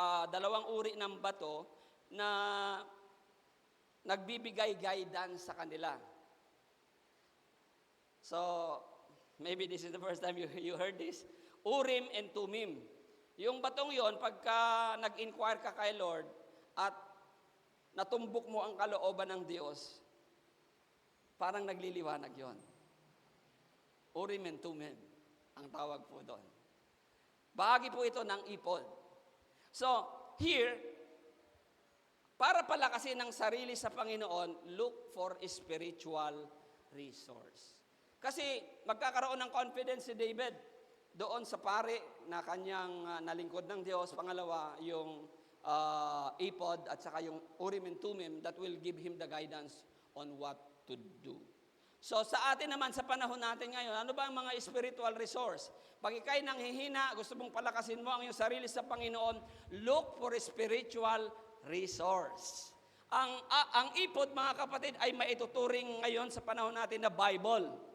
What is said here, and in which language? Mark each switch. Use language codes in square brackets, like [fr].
[tl] Dalawang uri ng bato na nagbibigay guidance sa kanila. [en] So, maybe this is the first time you heard this. Urim and Tumim. [tl] Yung batong yon, pagka nag-inquire ka kay Lord at natumbok mo ang kalooban ng Diyos, parang nagliliwanag yon. Urim and Tumim, ang tawag po doon. Bahagi po ito ng ipod. [en] So, here, [tl] para palakasin ang sarili sa Panginoon, [en] look for a spiritual resource. [tl] Kasi magkakaroon ng confidence si David doon sa pare na kanyang nalingkod ng Diyos. [en] Pangalawa, yung ipod at saka yung Urim and Tumim that will give him the guidance on what to do. [tl] So sa atin naman, sa panahon natin ngayon, ano ba ang mga spiritual resource? Pag ikay nanghihina, gusto mong palakasin mo ang iyong sarili sa Panginoon, [en] look for a spiritual resource. [tl] Ang ipod, mga kapatid, ay maituturing ngayon sa panahon natin na Bible.